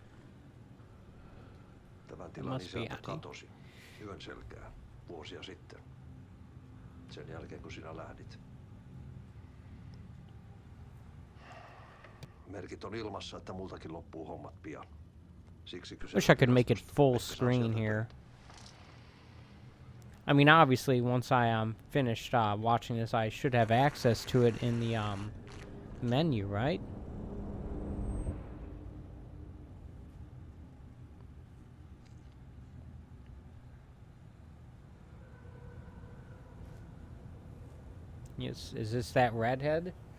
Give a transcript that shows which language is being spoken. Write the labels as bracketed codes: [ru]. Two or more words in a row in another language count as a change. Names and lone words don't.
[fi] Tämän tilan [en] Must be [fi] isäntä Ati. katosi yön selkään vuosia sitten. Sen jälkeen kun sinä lähdit. Merkit on ilmassa, että multakin loppuu hommat pian. Siksi [en] Wish I could make it full screen here. I mean, obviously, once I finished watching this, I should have access to it in the menu, right? Yes, is this that redhead?